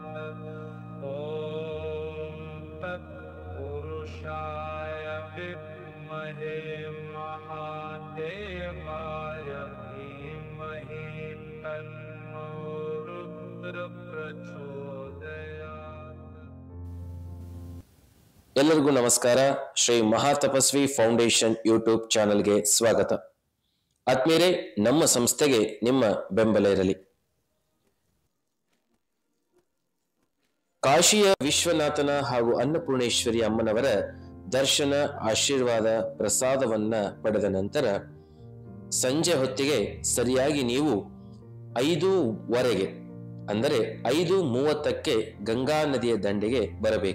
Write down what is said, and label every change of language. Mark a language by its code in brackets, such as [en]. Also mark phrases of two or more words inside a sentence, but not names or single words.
[sa] ॐ तत्पुरुषाय विद्महे महादेवाय धीमहि तन्नो रुद्र प्रचोदयात्। [kn] ಎಲ್ಲರಿಗೂ ನಮಸ್ಕಾರ. ಶ್ರೀ ಮಹಾತಪಸ್ವಿ ಫೌಂಡೇಶನ್ ಯೂಟ್ಯೂಬ್ ಚಾನೆಲ್ಗೆ ಸ್ವಾಗತ. ಆತ್ಮೀಯರೇ, ನಮ್ಮ ಸಂಸ್ಥೆಗೆ ನಿಮ್ಮ ಬೆಂಬಲ ಇರಲಿ. ಕಾಶಿಯ ವಿಶ್ವನಾಥನ ಹಾಗೂ ಅನ್ನಪೂರ್ಣೇಶ್ವರಿ ಅಮ್ಮನವರ ದರ್ಶನ, ಆಶೀರ್ವಾದ, ಪ್ರಸಾದವನ್ನ ಪಡೆದ ನಂತರ ಸಂಜೆ ಹೊತ್ತಿಗೆ ಸರಿಯಾಗಿ ನೀವು 5:15 ಅಂದರೆ 5:30ಕ್ಕೆ ಗಂಗಾ ನದಿಯ ದಂಡೆಗೆ ಬರಬೇಕು.